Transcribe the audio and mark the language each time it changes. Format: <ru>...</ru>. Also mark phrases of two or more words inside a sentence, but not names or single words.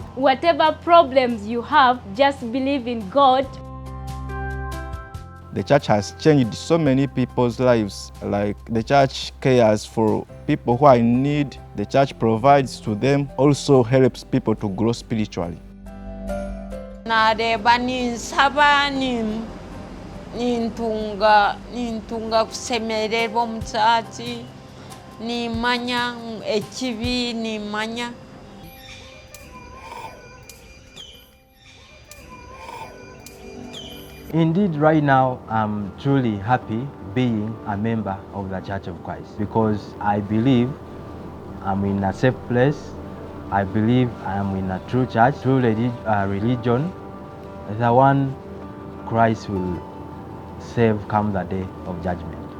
<en>Whatever problems you have, just believe in God. The church has changed so many people's lives. Like the church cares for people who are in need. The church provides to them, also helps people to grow spiritually.</en> <nyn>Nintunga kusemererwa mu church nimanya ekibi nimanya.</nyn> <en>Indeed, right now, I'm truly happy being a member of the Church of Christ because I believe I'm in a safe place. I believe I'm in a true church, true religion, the one Christ will save come the day of judgment.</en>